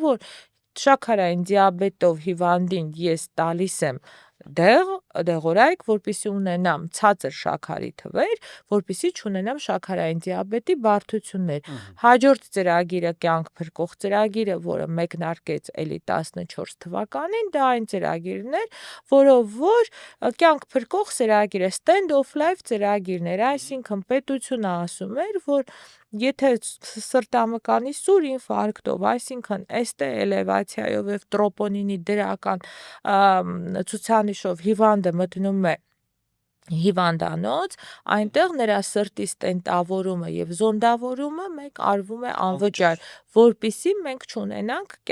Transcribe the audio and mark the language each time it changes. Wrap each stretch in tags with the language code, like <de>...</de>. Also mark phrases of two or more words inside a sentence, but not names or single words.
<hy>որ շաքարային դիաբետով հիվանդին ես տալիս եմ դեղորայք, որպեսզի ունենամ ցածր շաքարի թվեր, որպեսզի չունենամ շաքարային դիաբետի բարդություններ։ Հաջորդ ծրագիրը կյանք փրկող ծրագիրը, որը մեկնարկեց էլի 14 թվականին, դա այն ծրագիրն էր, որով որ կյանք փրկող ծրագիրը</hy> <en>stand of life</en> <hy>ծրագիրն էր, այսինքն պետությունը ասում էր, որ եթե սրտամկանի սուր ինֆարկտով, այսինքն էստե էլևացիայով եւ տրոպոնինի դրական ցուցանիշով հիվանդը մտնում է հիվանդանոց, այնտեղ նրա սրտի ստենտավորումը եւ զոնդավորումը մենք արվում է անվճար, որպեսզի մենք չունենանք</hy>